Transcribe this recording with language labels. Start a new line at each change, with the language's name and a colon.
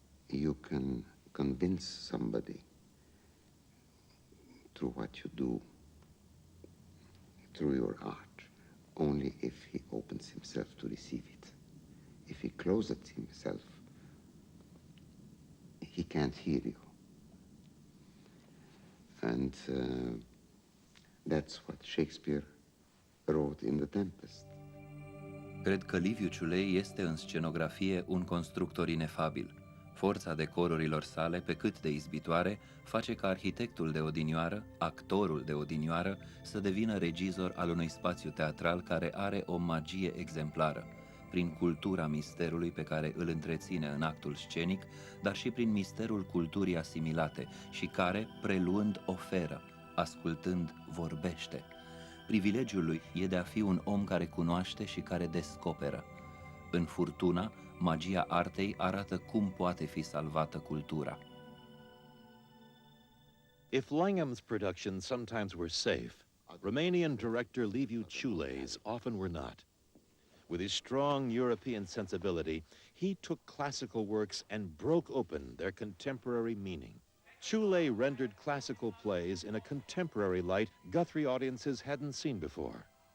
English: You can convince somebody through what you do, through your art, only if he opens himself to receive it. If he closes himself, he can't hear you. And that's what Shakespeare wrote in The Tempest.
Romanian: Cred că Liviu Ciulei este în scenografie un constructor inefabil. Forța decorurilor sale, pe cât de izbitoare, face ca arhitectul de odinioară, actorul de odinioară, să devină regizor al unui spațiu teatral care are o magie exemplară, prin cultura misterului pe care îl întreține în actul scenic, dar și prin misterul culturii asimilate și care, preluând, oferă, ascultând, vorbește. Privilegiul lui e de a fi un om care cunoaște și care descoperă. În Furtuna, magia artei arată cum poate fi salvată cultura.
English: If Langham's productions sometimes were safe, Romanian director Liviu Ciulei's often were not. With his strong European sensibility, he took classical works and broke open their contemporary meaning. Ciulei rendered classical plays in a contemporary light Guthrie audiences hadn't seen before.